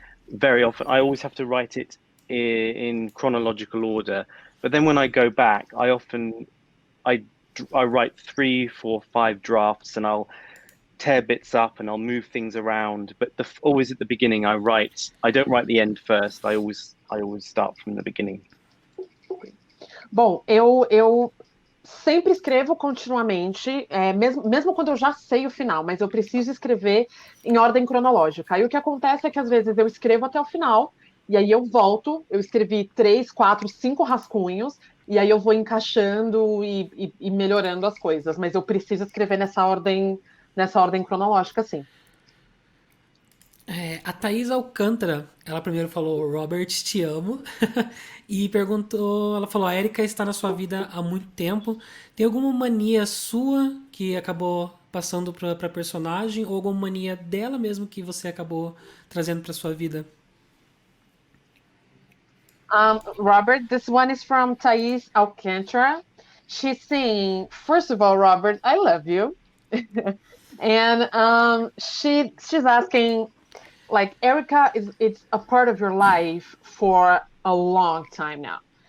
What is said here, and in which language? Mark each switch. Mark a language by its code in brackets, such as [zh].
[en] Very often, I always have to write it in chronological order. But then when I go back, I I write three, four, five drafts, and I'll tear bits up and I'll move things around. But always at the beginning, I don't write the end first. I always start from the beginning. [pt] Bom, eu sempre escrevo continuamente, mesmo quando eu já sei o final, mas eu preciso escrever em ordem cronológica. Aí o que acontece é que às vezes eu escrevo até o final, e aí eu volto, eu escrevi três, quatro, cinco rascunhos, e aí eu vou encaixando e melhorando as coisas, mas eu preciso escrever nessa ordem cronológica, sim. A Thaís Alcântara, ela primeiro falou, Robert, te amo. E perguntou, ela falou, a Erika está na sua vida há muito tempo. Tem alguma mania sua que acabou passando pra personagem? Ou alguma mania dela mesmo que você acabou trazendo pra sua vida? [en] Robert, this one is from Thais Alcantara. She's saying, first of all, Robert, I love you. And she's asking, like, Erica is it's a part of your life for a long time now.